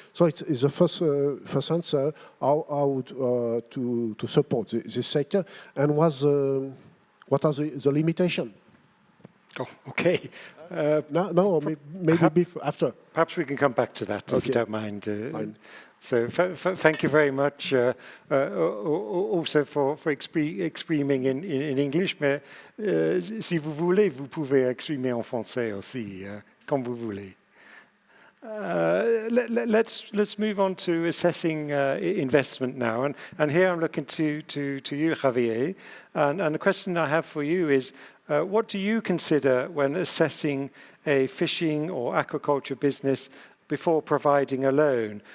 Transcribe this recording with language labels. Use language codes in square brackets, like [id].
[en] So it's the first answer how to support this sector, and what are the limitations? Oh, okay. No, maybe after. Perhaps we can come back to that, if you don't mind. Fine. So thank you very much also for expriming in English, [fr] mais si vous voulez, vous pouvez exprimer en français aussi, comme vous voulez. [en] Let's move on to assessing investment now, and here I'm looking to you, Javier, and the question I have for you is, what do you consider when assessing a fishing or aquaculture business before providing a loan?